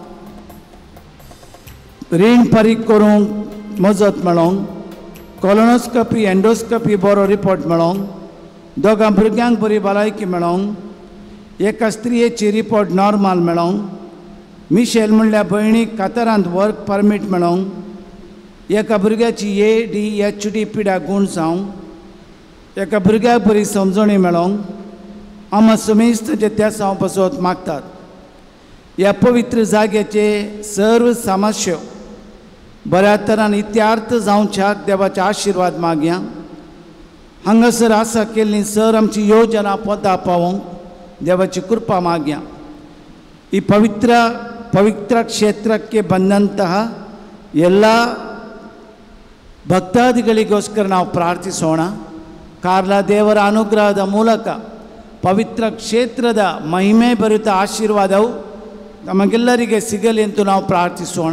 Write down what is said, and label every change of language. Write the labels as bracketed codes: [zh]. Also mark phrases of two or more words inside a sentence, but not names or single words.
[kok] रीण फारीक करूंक मजत मेळोंक, [en] colonoscopy endoscopy [kok] बरो रिपोर्ट मेळोंक, दोगां भुरग्यांक बरी भलायकी मेळोंक, एका स्त्रियेची [en] report normal [kok] मेळोंक, मिशेल म्हणल्या भयणीक कातरांत [en] work permit [kok] मेळोंक, एका भुरग्याची ADHD पिड्या गूण जावंक, एका भुरग्याक बरी समजणी मेळोंक आमी समेस्त जे त्या पासत मागतात. ह्या पवित्र जाग्याचे सर्व समस्या बऱ्या तरान इत्यार्थ जावच्याक देवाचे आशिर्वाद मागया. हांगासर आसा केल्ली सर आमची योजना पोता पावोंक देवाची कृपा मागया. [kn] ಈ ಪವಿತ್ರ ಕ್ಷೇತ್ರಕ್ಕೆ ಬಂದಂತಹ ಎಲ್ಲ ಭಕ್ತಾದಿಗಳಿಗೋಸ್ಕರ ನಾವು ಪ್ರಾರ್ಥಿಸೋಣ. ಕಾರ್ಲ ದೇವರ ಅನುಗ್ರಹದ ಮೂಲಕ ಪವಿತ್ರ ಕ್ಷೇತ್ರದ ಮಹಿಮೆ ಭರಿತ ಆಶೀರ್ವಾದವು ನಮಗೆಲ್ಲರಿಗೆ ಸಿಗಲಿ ಎಂದು ನಾವು ಪ್ರಾರ್ಥಿಸೋಣ.